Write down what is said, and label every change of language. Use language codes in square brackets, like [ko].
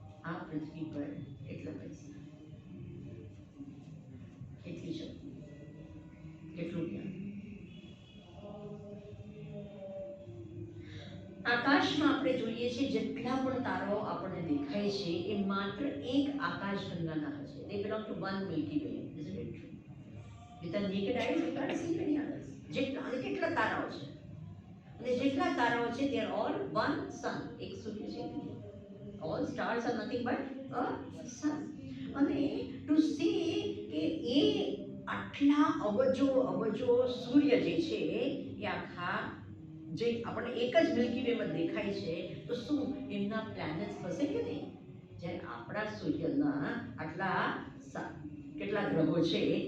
[gu] આ પૃથ્વી પર કેટલા પૈસા, કેટલી શક્તિ, કેટલું જ્ઞાન? આકાશમાં આપણે જોઈએ છીએ જેટલા પણ તારાઓ આપણને દેખાય છે એ માત્ર એક આકાશગંગાના હશે. [en] They belong to one Milky Way. Isn't it true? With the naked eye we can't see many others. [gu] જેટલા અને કેટલા તારાઓ છે, અને જેટલા તારાઓ છે [en] they are all one sun. [gu] એક સૂર્ય છે. [en] All stars are nothing but a sun. [gu] અને [en] to see [gu] કે એ આટલા અબજો સૂર્ય જે છે એ આખા જે આપણને એક જ મિલ્કી વેમાં દેખાય છે, તો શું એમના પ્લેનેટ્સ હશે કે નહીં? જ્યારે આપણા સૂર્યના આટલા કેટલા ગ્રહો છે